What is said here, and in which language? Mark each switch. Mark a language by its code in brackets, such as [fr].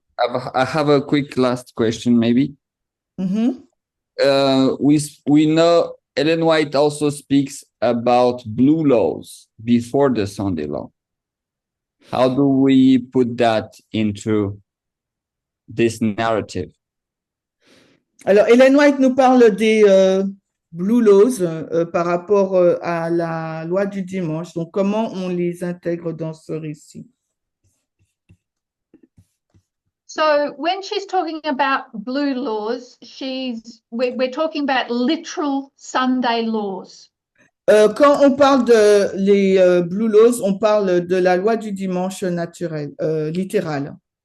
[en] I have a quick last question, maybe. Mhm. We know Ellen White also speaks about blue laws before the Sunday law. How do we put that into this narrative? [fr] Alors, Ellen White nous parle des Blue Laws par rapport à la loi du dimanche. Donc, comment on les intègre dans ce récit? [en] So when she's talking about blue laws, we're talking about literal Sunday laws. [fr] Quand on parle de les Blue Laws, on parle de la loi du dimanche naturel, littérale.